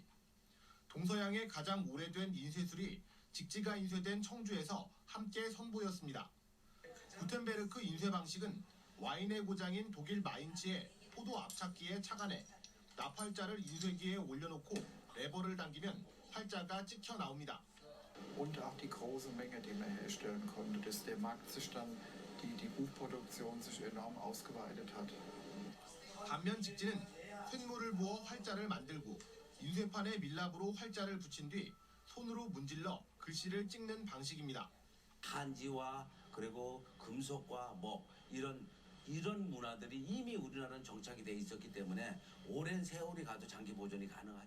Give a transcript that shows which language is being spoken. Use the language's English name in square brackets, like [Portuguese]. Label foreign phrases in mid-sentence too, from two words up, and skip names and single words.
[Korean] 동서양의 가장 오래된 인쇄술이 직지가 인쇄된 청주에서 함께 선보였습니다. 구텐베르크 인쇄 방식은 와인의 고장인 독일 마인츠의 포도 압착기에 착안해 납활자를 인쇄기에 올려놓고 레버를 당기면 활자 활자가 찍혀 나옵니다. [German] Und auch die große Menge, die man herstellen konnte, dass der Markt sich dann, die Buchproduktion sich enorm ausgeweitet hat. [Korean] 반면 직진은 쇳물을 부어 활자를 만들고 인쇄판에 밀랍으로 활자를 붙인 뒤 손으로 문질러 글씨를 찍는 방식입니다. 한지와 그리고 금속과 뭐 이런 문화들이 이미 우리나라는 정착이 돼 있었기 때문에 오랜 세월이 가도 장기 보존이 가능하지.